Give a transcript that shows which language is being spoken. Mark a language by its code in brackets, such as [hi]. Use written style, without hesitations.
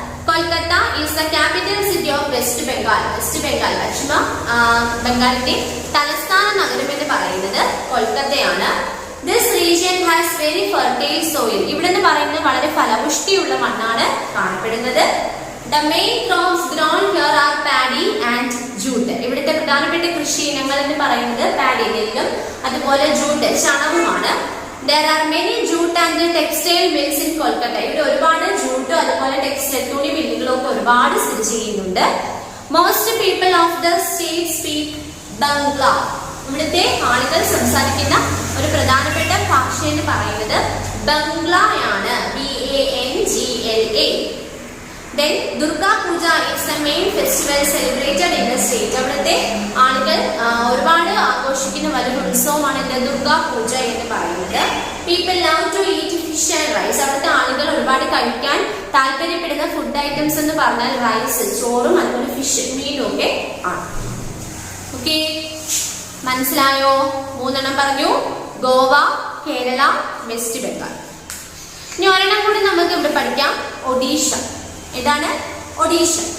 [en] Kolkata is the capital city of West Bengal. [ml] West Bengal പശ്ചിമ ബംഗാളിന്റെ തലസ്ഥാന നഗരം എന്ന് പറയുന്നത് കൊൽക്കത്തയാണ്. [en] This region has very fertile soil. [ml] ഇവിടെ എന്ന് പറയുന്നത് വളരെ ഫലപുഷ്ടിയുള്ള മണ്ണാണ് കാണപ്പെടുന്നത്. [en] The main crops grown here are paddy and jute. [ml] ഇവിടുത്തെ പ്രധാനപ്പെട്ട കൃഷി ഇനങ്ങൾ എന്ന് പറയുന്നത് പാഡി, നെല്ലും അതുപോലെ jute ചണവുമാണ്. [en] There are many jute and textile mills in Kolkata. [ml] ഇവിടെ ഒരുപാട് ജൂട്ടും അതുപോലെ ടെക്സ്റ്റൈൽ തുണി മില്ലുകളും ഒക്കെ ഒരുപാട് സ്ഥിതി ചെയ്യുന്നുണ്ട്. [en] Most people of the state speak Bangla. [ml] ഇവിടുത്തെ ആളുകൾ സംസാരിക്കുന്ന ഒരു പ്രധാനപ്പെട്ട ഭാഷ എന്ന് പറയുന്നത് ബംഗ്ലയാണ്. BANGLA. [en] Then Durga Puja is the main festival celebrated in the state. [ml] അവിടുത്തെ ആളുകൾ ഒരുപാട് ആഘോഷിക്കുന്ന വലിയൊരു ഉത്സവമാണ് ദുർഗാ പൂജ എന്ന് പറയുന്നത്. [en] People love to eat fish and rice. [ml] അവിടുത്തെ ആളുകൾ ഒരുപാട് കഴിക്കാൻ താല്പര്യപ്പെടുന്ന ഫുഡ് ഐറ്റംസ് എന്ന് പറഞ്ഞാൽ റൈസ്, ചോറും അതുപോലെ ഫിഷ്, മീനും ഒക്കെ ആണ്. ഓക്കെ, മനസ്സിലായോ? മൂന്നെണ്ണം പറഞ്ഞു, ഗോവ, കേരള, വെസ്റ്റ് ബംഗാൾ. ഇനി ഒരെണ്ണം കൂടി നമുക്ക് ഇവിടെ പഠിക്കാം, ഒഡീഷ. ഏതാണ്? ഒഡീഷ.